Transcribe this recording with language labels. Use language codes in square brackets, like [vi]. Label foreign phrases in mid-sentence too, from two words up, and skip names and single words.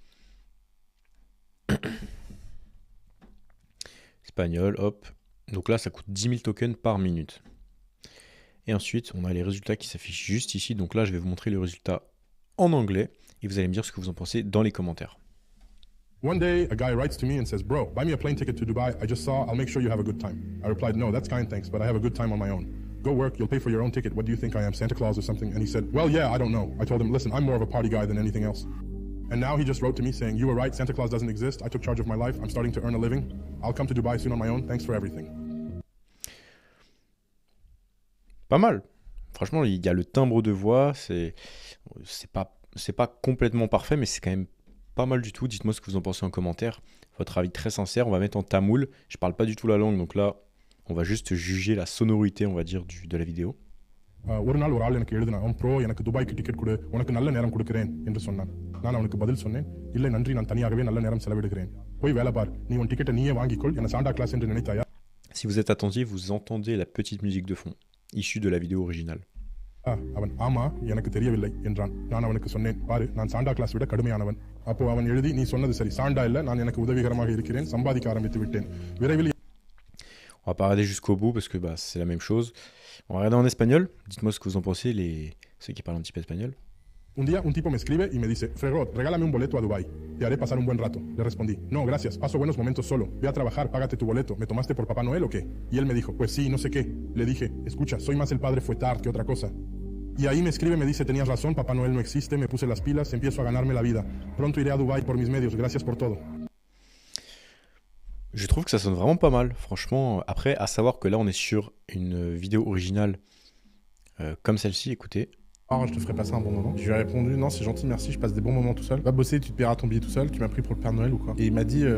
[fr] Espagnol, hop. Donc là, ça coûte 10 000 tokens par minute. Et ensuite, on a les résultats qui s'affichent juste ici. Donc là, je vais vous montrer le résultat en anglais. Et vous allez me dire ce que vous en pensez dans les commentaires. [en] One day, a guy writes to me and says, bro, buy me a plane ticket to Dubai. I just saw, I'll make sure you have a good time. I replied, no, that's kind, thanks, but I have a good time on my own. Go work, you'll pay for your own ticket. What do you think I am, Santa Claus or something? And he said, well, yeah, I don't know. I told him, listen, I'm more of a party guy than anything else. And now he just wrote to me saying, you were right, Santa Claus doesn't exist. I took charge of my life. I'm starting to earn a living. I'll come to Dubai soon on my own. Thanks for everything. [fr] Pas mal. Franchement, il y a le timbre de voix, c'est pas complètement parfait, mais c'est quand même pas mal du tout. Dites-moi ce que vous en pensez en commentaire. Votre avis très sincère. On va mettre en tamoul. Je parle pas du tout la langue, donc là, on va juste juger la sonorité, on va dire, de la vidéo. [ta] ஒரு நாள் ஒரு ஆள் எனக்கு எழுதினான், அவன் ப்ரோ எனக்கு துபாய்க்கு டிக்கெட் கொடு, உனக்கு நல்ல நேரம் கொடுக்கிறேன் என்று சொன்னான். நான் அவனுக்கு பதில் சொன்னேன், இல்லை நன்றி, நான் தனியாகவே நல்ல நேரம் செலவிடுகிறேன். போய் வேலை பார், நீ உன் டிக்கெட்டை நீயே வாங்கிக்கொள், என்ன சாண்டா கிளாஸ் என்று நினைத்தாயா? [fr] Si vous êtes attentif, vous entendez la petite musique de fond, issue de la vidéo originale. [ta] அவன் ஆமா எனக்கு தெரியவில்லை என்றான். நான் அவனுக்கு சொன்னேன், பாரு நான் சாண்டா கிளாஸ் விட கடுமையானவன். அப்போ அவன் எழுதி, நீ சொன்னது சரி, சாண்டா இல்ல, நான் எனக்கு உதவிகரமாக இருக்கிறேன், சம்பாதிக்க ஆரம்பித்து விட்டேன். விரைவில். [fr] On va pas regarder jusqu'au bout parce que bah, c'est la même chose. On va regarder en espagnol. Dites-moi ce que vous en pensez, ceux qui parlent un petit peu espagnol. [es] Un día un tipo me escribe y me dice, Fregot, regálame un boleto a Dubái. Te haré pasar un buen rato. Le respondí, no, gracias, paso buenos momentos solo. Ve a trabajar, págate tu boleto. ¿Me tomaste por Papá Noel o qué? Y él me dijo, pues sí, no sé qué. Le dije, escucha, soy más el padre Fouettard que otra cosa. Y ahí me escribe, me dice, tenías razón, Papá Noel no existe, me puse las pilas, empiezo a ganarme la vida. Pronto iré a Dubái por mis medios, gracias por todo. [fr] Je trouve que ça sonne vraiment pas mal, franchement. Après, à savoir que là, on est sur une vidéo originale comme celle-ci, écoutez. Oh, je te ferai passer un bon moment. Je lui ai répondu, non, c'est gentil, merci, je passe des bons moments tout seul. Va bosser, tu te paieras ton billet tout seul, tu m'as pris pour le Père Noël ou quoi? Et il m'a dit...